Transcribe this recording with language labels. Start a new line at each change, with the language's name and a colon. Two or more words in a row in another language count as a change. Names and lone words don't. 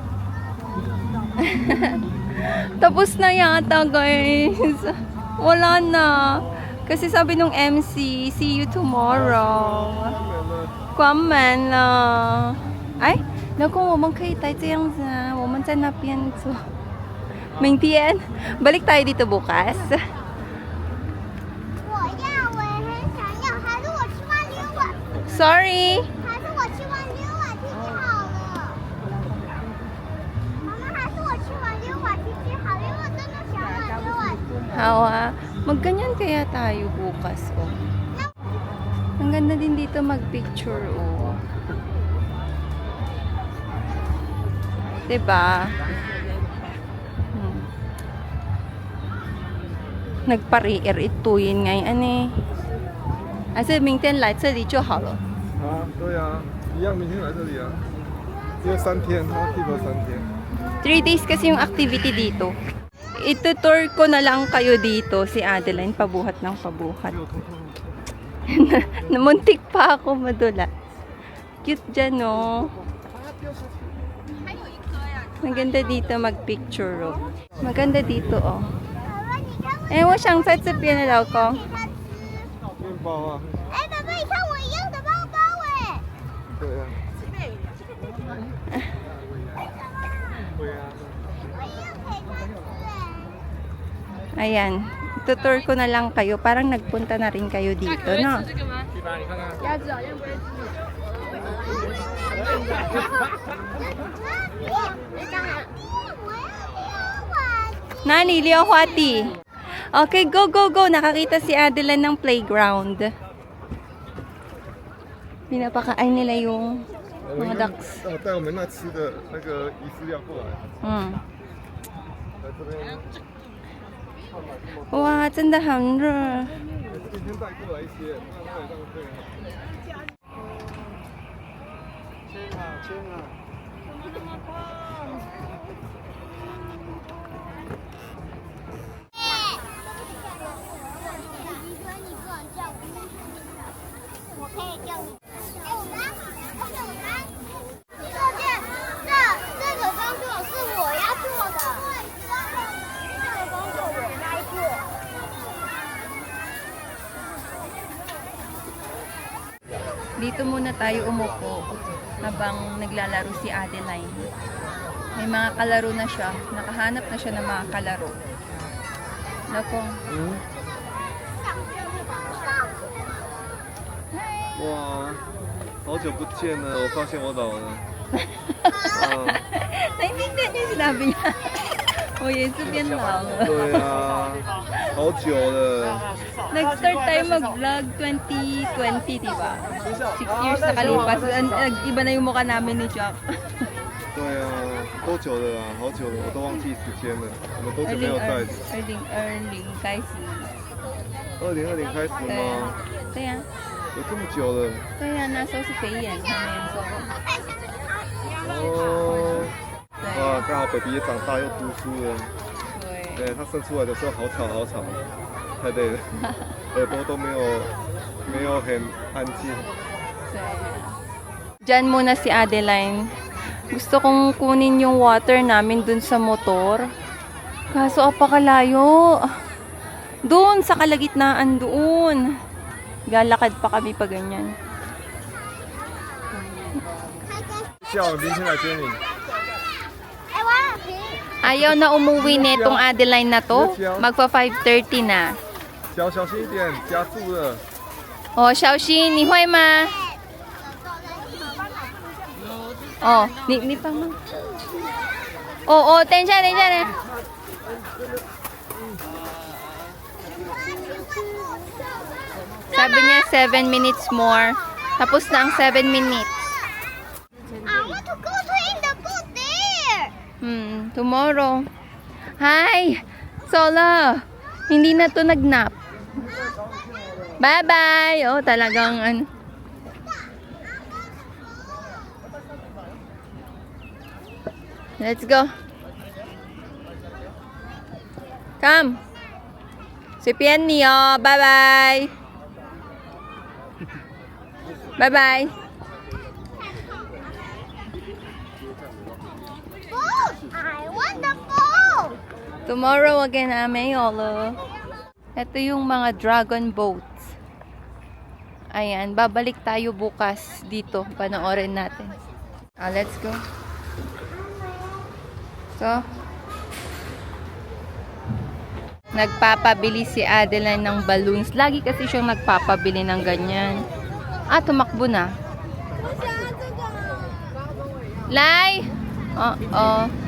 Filipino: Tapos na yata guys. Wala na. Kasi sabi nung MC,
English: see you tomorrow.
Chinese: 关门了。哎，老公，我们可以待这样子啊，我们在那边坐。
Filipino: 明天 balik tayo dito bukas.
Chinese: 我要，我也很想要，还是我去玩溜滑， Sorry. 还是我去玩溜滑梯梯好了。妈妈，还是我去玩溜滑梯梯好了，因为我真的想玩溜滑梯。好啊。
Filipino: Magganyan kaya tayo bukas, oh. Ang ganda din dito mag-picture, oh. Diba? Nagpa-rear ituin ngayon, eh.
Chinese: 还是明天来这里就好了。啊，对啊，一样明天来这里啊，因为3天，他 keep 了3天。
Filipino: 3 days kasi yung activity dito. Itutour ko na lang kayo dito, si Adeline, pabuhat ng pabuhat. Namuntik pa ako madula. Cute dyan, no? Maganda dito mag-picture, oh. Maganda dito, oh.
Chinese: 爸爸，你看我，哎，我想在这边的老公。面包啊，哎，爸爸，你看我一样的包包哎。对啊，对啊。我一样可以穿吃哎。
Filipino: Ayan. Tutour ko na lang kayo. Parang nagpunta na rin kayo dito, no?
Chinese: 哪里溜滑梯?
English: Okay, go, go, go.
Filipino: Nakakita si Adeline ng playground. Pinapakain nila yung mga ducks.
Chinese: 带我们那吃的那个鱼饲料过来， Mm. 来这边。哇，真的很热。今天带过来一些，不然太浪费了。签啊签啊！我可以叫你。哎，我们，这个工作是我要做的。这个工作我该做。
Filipino: Dito muna tayo umupo habang naglalaro si Adeline. May mga kalaro na siya. Nakahanap na siya ng mga kalaro. Nako.
Chinese: 哇，好久不见了，我发现我老了。
Filipino: Naintindihan niya yung sinabi niya. O, yes, bien lang.
Chinese: 对啊，好久了。
Filipino: Nag-start tayo mag-vlog 2020, di ba? 6 years nakalipas. Nag-iba na yung mukha namin ni Jack.
Chinese: 对啊，多久了啊？好久了，我都忘记时间了。我们多久没有在 2020开始。？2020开始吗？对呀、有这么久了？对呀、那时候是北眼上面说。哦。对哇，刚好 baby 也长大又读书了。对。对，他生出来的时候好吵好吵，太累了，耳朵都没有很安静。
Filipino: Diyan muna si Adeline. Gusto kong kunin yung water namin dun sa motor. Kaso apakalayo. Doon sa kalagitnaan doon. Galakad pa kami pa ganyan.
Chinese: 叫我明天来接你。哎，王老师。
Filipino: Ayaw na umuwi netong Adeline na to. Magpa 5:30 na.
Chinese: 脚小心一点，夹住了。 Oh, Xiaoxin, 你会吗？哦，你帮忙。哦，等一下。
Filipino: Sabi niya
English: 7 minutes more.
Filipino: Tapos na ang 7 minutes.
English: I want to go to in the boat there. Tomorrow. Hi!
Filipino: Sola! Hindi na to nagnap. Bye-bye! Oh, talagang ano.
English: Let's go. Come. Si Pianni, oh. Bye-bye. Bye-bye. Boat. I want the boat. Tomorrow again, Mayolo.
Filipino: Ito yung mga
English: dragon boats.
Filipino: Ayan, babalik tayo bukas dito. Panoorin natin.
English: Let's go.
Filipino: So, nagpapabili si Adeline ng balloons. Lagi kasi siyang nagpapabili ng ganyan. Tumakbo na. Lai! Oo.